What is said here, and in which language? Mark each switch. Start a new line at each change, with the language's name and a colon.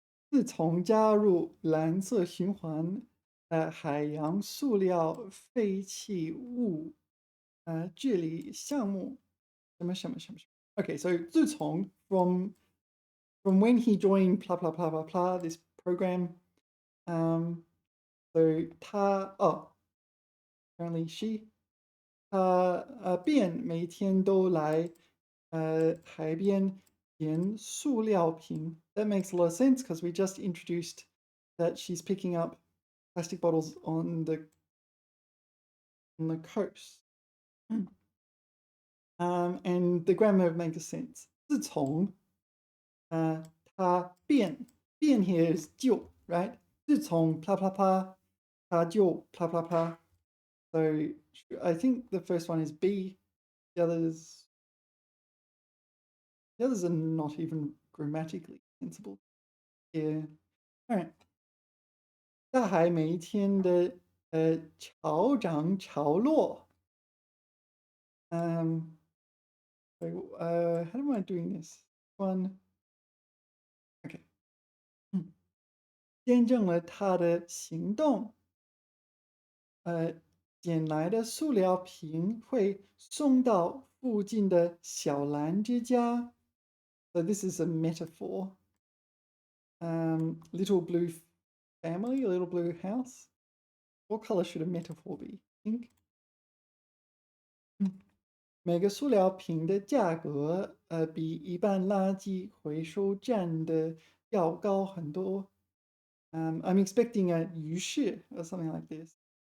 Chinese: 自从加入蓝色循环海洋塑料废弃物治理项目什么什么什么什么.
English: Okay, so 自从 from when he joined blah blah blah blah blah this program, so 他apparently she
Chinese: 便每天都来海边捡塑料瓶.
English: That makes a lot of sense because we just introduced that she's picking up plastic bottles on the coast. And the grammar makes sense.
Chinese: 自从他变
English: here is 就 right? 自从 blah blah blah 他就 blah blah blah. So I think the first one is B. The others are not even grammatically sensible. Yeah. All right.
Chinese: 大海每一天的潮涨潮落.
English: So, how am I doing this? One. Okay.
Chinese: 见证了他的行动。捡来的塑料瓶会送到附近的小兰之家.
English: So this is a metaphor. Little blue family, a little blue house. What color should a metaphor be? Pink.
Chinese: 每个塑料瓶的价格比一般垃圾回收站的要高很多.
English: I'm expecting a 于是 or something like this.